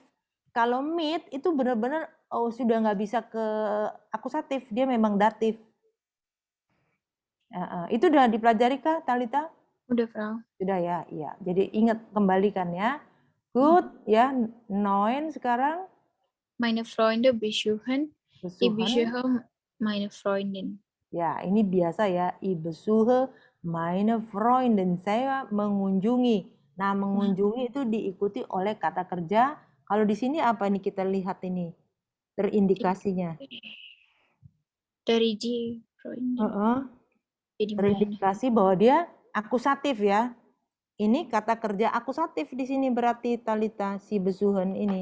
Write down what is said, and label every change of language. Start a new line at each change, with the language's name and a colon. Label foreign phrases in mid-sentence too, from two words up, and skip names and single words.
Indonesian: Kalau mid itu benar-benar sudah nggak bisa ke akusatif, dia memang datif. Itu udah dipelajari kah, Talita? Udah, Frau. Sudah ya, iya. Jadi ingat kembalikan ya. Good ya, 9 sekarang.
German: Meine Freunde besuchen, ich Besuchen. besuche meine Freundin.
Indonesian: Ya, ini biasa ya.
German: Ich besuche meine Freundin.
Indonesian: Saya mengunjungi. Nah, mengunjungi itu diikuti oleh kata kerja. Kalau di sini apa nih kita lihat ini? Terindikasinya. Dari G, Freundin. Jadi mana? Terindikasi bahwa dia akusatif ya. Ini kata kerja akusatif di sini berarti Talita, si besuchen ini.